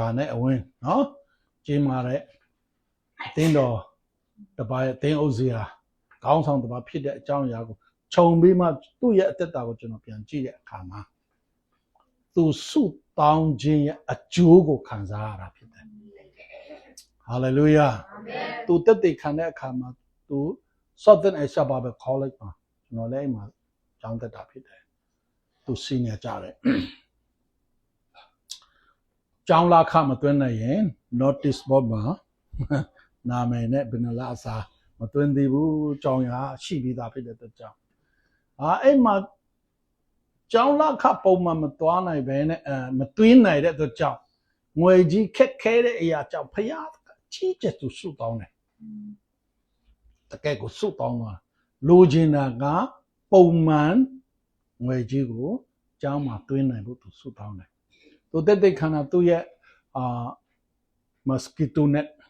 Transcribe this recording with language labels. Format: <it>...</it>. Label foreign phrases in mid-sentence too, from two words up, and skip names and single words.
<my>နဲ့အဝင်းနော်ကျင်းမာတဲ့အသင်းတော်တပါးရဲ့အသင်းဥစရာခေါင်းဆောင်တစ်ပါးဖြစ်တဲ့အကြောင်းအရာကိုခြုံပြီးမှသူ့ရဲ့အသက်တာကိုကျွန်တော်ပြန်ကြည့်တဲ့အခါမှာသူဆုတောင်းခြင်းရဲ့အကျိုးကိုခံစားရတာဖြစ်တယ်ဟာလေလုယာသူတက်တဲ့ခံတဲ့အခါမှာသူ Southern Asia Bible College မှာကျွန်တော်လည်းအိမ်မှာကျောင်းတက်တာဖြစ်တယ်သူစီနီယာကြတယ် ကျောင်းလာခမသွင်းနိုင်ရင်</my> <en>notice board</en> <my>မှာနာမည်နဲ့ဘယ်နှလားအစားမသွင်းသေးဘူးကျောင်းရ ရှိပြီးသားဖြစ်တဲ့အတွက်ကြောင့်အဲ့မှာကျောင်းလာခပုံမှန်မသွားနိုင်ပဲနဲ့မသွင်းနိုင်တဲ့အတွက်ကြောင့်ငွေကြီးခက်ခဲတဲ့အရာကြောင့်ဖယားကြီးကျယ်သူဆုတောင်းတယ်တကယ်ကိုဆုတောင်းတာလိုချင်တာကပုံမှန်ငွေကြီးကိုကျောင်းမှာသွင်းနိုင်ဖို့သူဆုတောင်းတယ်သူတက်တဲ့ခန္ဓာသူ့ရဲ့</my> <en>mosquito net</en>